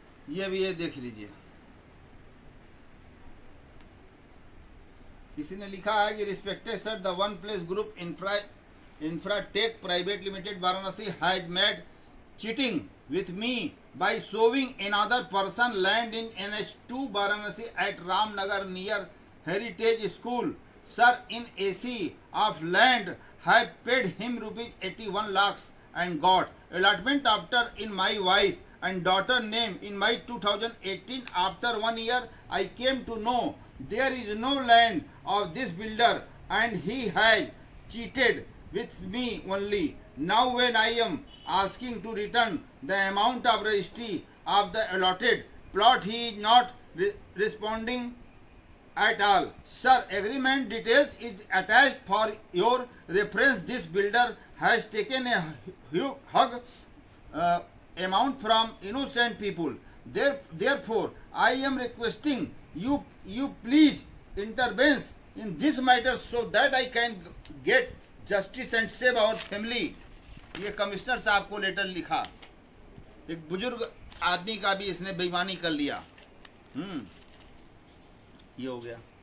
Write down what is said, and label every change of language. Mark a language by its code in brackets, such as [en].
[hi] ये भी ये देख लीजिए, किसी ने लिखा है कि [en] Respected sir, the One Place Group Infratech Private Limited Varanasi has made cheating with me by showing another person land in NH2 Varanasi at Ramnagar near Heritage School. Sir, in AC of land have paid him rupees 81 lakhs and got allotment after in my wife and daughter name in my 2018. After 1 year I came to know there is no land of this builder and he has cheated with me only. Now when I am asking to return the amount of registry of the allotted plot, he is not responding at all. Sir, agreement details is attached for your reference. This builder has taken a hug amount from innocent people. Therefore, I am requesting you please intervene in this matter so that I can get justice and save our family. [hi] ये commissioner साहब को letter लिखा, एक बुजुर्ग आदमी का भी इसने बेईमानी कर लिया। ये हो गया।